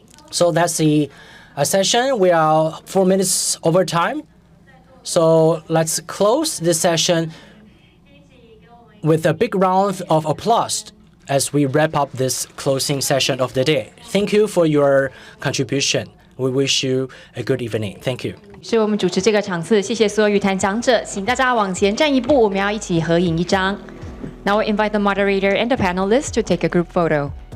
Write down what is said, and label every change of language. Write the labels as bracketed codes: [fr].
[en] So that's the session. We are 4 minutes over time. So let's close this session with a big round of applause as we wrap up this closing session of the day. Thank you for your contribution. We wish you a good evening. Thank you. [zh] 是我们主持这个场次，谢谢所有与谈讲者，请大家往前站一步，我们要一起合影一张。 [en] Now we invite the moderator and the panelists to take a group photo.